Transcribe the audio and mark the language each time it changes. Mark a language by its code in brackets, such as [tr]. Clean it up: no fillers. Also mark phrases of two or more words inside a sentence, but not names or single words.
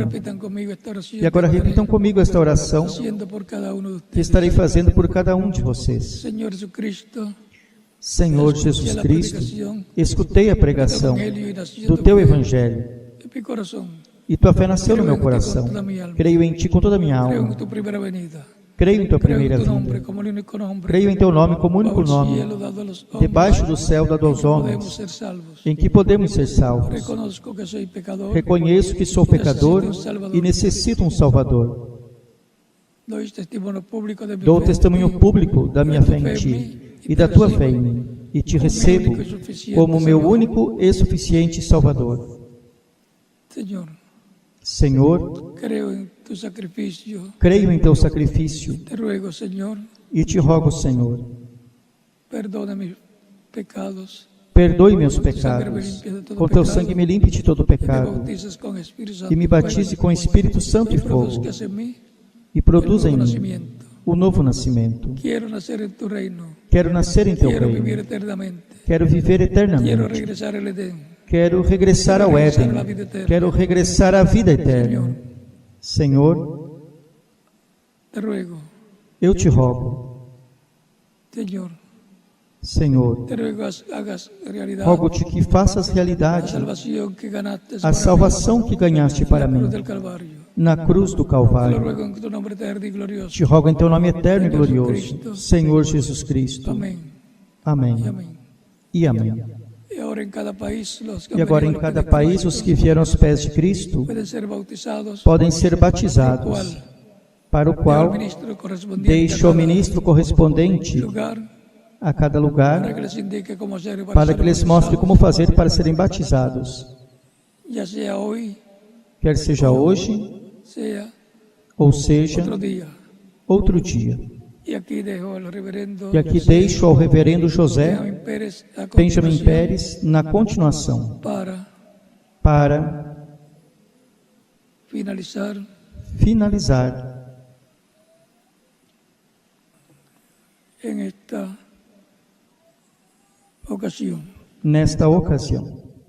[pt] E agora repitam comigo esta oração que estarei fazendo por cada um de vocês. Senhor Jesus Cristo, escutei a pregação do teu Evangelho E tua fé nasceu no meu coração. Creio em ti com toda a minha [es] Creo en [pt] alma. [es] tu primera venida. [pt] Creio em tua [es] Creo [pt] primeira [es] en tu nombre [pt] vinda. [es] como el único nombre. [pt] Creio em teu nome como único [es] bajo el [pt] nome, [es] cielo dado a los hombres, [pt] debaixo do céu dado aos [es] podemos homens, ser salvos. [pt] em que podemos ser salvos. [es] Reconozco que soy pecador. [pt] Reconheço que sou pecador e necessito um Salvador. [es] Doy testimonio público de mi [pt] Dou [es] fe en [pt] testemunho [es] ti, [pt] público da minha fé em ti e da tua fé em mim, e te recebo como meu único e suficiente Salvador. [es] Señor, [pt] Senhor, [es] creo en tu sacrificio. [pt] creio em teu sacrifício [es] Te ruego, Señor, [pt] e te rogo, Senhor, [es] perdona mis pecados. [pt] perdoe meus pecados. Com teu sangue me limpe de todo [es] Y me [pt] pecado [es] bautices con Espíritu Santo [pt] e me batize com Espírito Santo e fogo [es] produzcas en mí [pt] e produza em mim o novo nascimento. [es] Quiero nacer en tu reino. [pt] Quero nascer em teu [es] Quiero vivir [pt] reino. [es] eternamente. [pt] Quero viver [es] Quiero [pt] eternamente. [es] regresar al Edén. [pt] Quero regressar ao Éden. Quero regressar à vida eterna. Senhor, [es] Te ruego, [pt] eu te rogo. [es] Señor, [pt] Senhor, [es] te ruego hagas realidad [pt] rogo-te que faças [es] la [pt] realidade [es] salvación que ganaste [pt] a [es] para [pt] salvação que ganhaste [es] mí [pt] para [es] en la cruz [pt] mim [es] del Calvario. [pt] na cruz do [es] Te lo [pt] Calvário. [es] ruego en tu nombre eterno y glorioso. [pt] Te rogo em teu nome eterno e glorioso, Senhor Jesus Cristo. [es] Amén. [pt] Amém [es] Y amén. [pt] e amém. [es] Y ahora en cada país, los que [pt] E [es] han [pt] agora [es] venido [pt] em [es] a los [pt] cada [es] pies de [pt] país, [es] Cristo [pt] os que vieram aos pés de Cristo [es] pueden ser bautizados, [pt] podem ser batizados, para o [es] dejo al [pt] qual [es] ministro correspondiente [pt] deixo ao [es] a cada [pt] ministro correspondente [es] lugar [pt] a cada [es] para [pt] lugar, [es] que les indique cómo hacer [pt] para [es] ser [pt] que lhes [es] bautizados, [pt] mostre como fazer para serem batizados, [es] ya sea hoy, [pt] quer seja hoje, [es] sea [pt] ou seja, [es] otro día. [pt] outro dia. [es] Y aquí dejo al reverendo [pt] E aqui deixo ao reverendo José [es] Benjamin Pérez a [pt] Benjamin [es] continuación [pt] Pérez na continuação, para [es] finalizar [pt] finalizar [es] en esta ocasión. [pt] nesta ocasião.